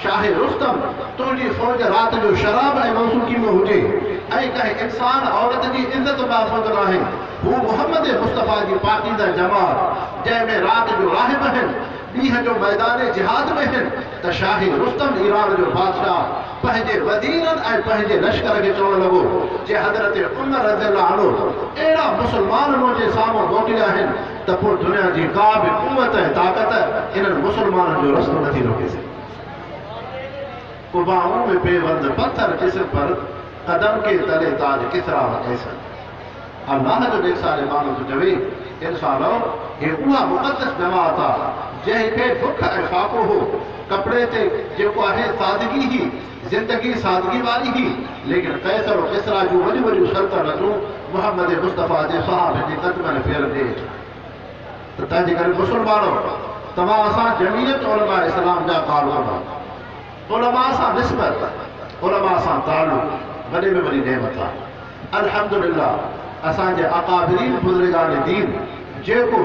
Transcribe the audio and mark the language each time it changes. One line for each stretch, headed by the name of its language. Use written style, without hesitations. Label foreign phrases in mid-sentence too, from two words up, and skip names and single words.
Sindhi: शाह रुस्तम तुझी फौज रात जो शराब ऐं मौसूकी में हुजे ऐं कंहिं इंसान औरत जी इज्जत महफूज़ नाहे हू मोहम्मद मुस्तफ़ा जी पाकीज़ा जमात जंहिंमें रात जो राहिब आहिनि ॾींहं जो मैदान जिहाद में आहिनि त शाह रुस्तम ईरान जो बादशाह पंहिंजे वज़ीरनि ऐं पंहिंजे लश्कर खे चवणु लॻो जे हज़रत उमर
Arabic: رضي الله عنه
Sindhi: अहिड़ा मुस्लमान मुंहिंजे साम्हूं मोकिलिया आहिनि त पोइ दुनिया जी का बि क़ुव्वत ऐं ताक़त इन्हनि मुस्लमाननि जो रस्तो नथी रोके सघे
Urdu: قباؤں میں بے بند پتھر جسم پر قدم کے تلے تاج کسریٰ و قیصر
Sindhi: अल्लाह जो ॾेखारे माण्हू थो चवे इंसानो हे उहा मुक़दस जमात आहे जंहिंखे बुख ऐं फाको हो कपिड़े ते जेको आहे सादगी ही ज़िंदगी सादगी वारी ही लेकिन कैसर और किसरा जूं वॾियूं वॾियूं सल्तनतूं मोहम्मद मुस्तफ़ा जे सहाबनि जे क़दमनि फेरनि ॾे त तंहिंजे करे मुस्लमानो तव्हां असां जमीयत उलमा इस्लाम जा क़ानून उलमा सां निस्बत उलमा सां ताल्लुक़ वॾे में वॾी नेमत आहे अल्हम्दुलिल्लाह असांजे अकाबिरीन बुज़ुर्गान दीन जेको